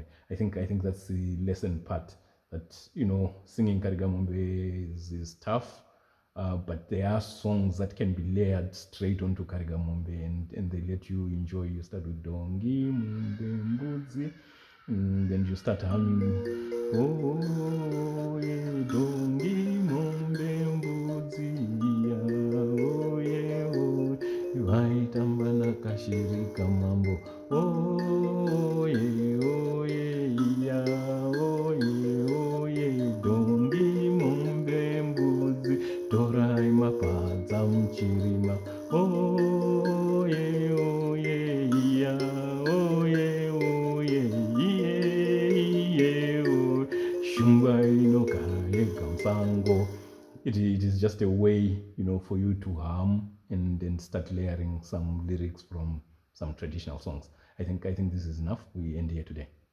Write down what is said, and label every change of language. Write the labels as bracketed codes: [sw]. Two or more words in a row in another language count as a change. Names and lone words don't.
[en] I think that's the lesson part, that singing Karigamombe is tough, but there are songs that can be layered straight onto Karigamombe, and they let you enjoy. You start with Dongi Mumbe Mbudzi, and then you start humming, oh yeah, [sn] Dongi Mumbe Mbudzi, [en] oh yeah, [sn] oh vaitamba nakashirika mambo, oye oye iya, oye oye, dongi mombe mbudzi, torai mapadza muchirima, oye oye iya, oye oye iye oye, shumba inogara yega musango. [en] It is just a way, for you to hum and then start layering some lyrics from some traditional songs. I think this is enough. We end here today.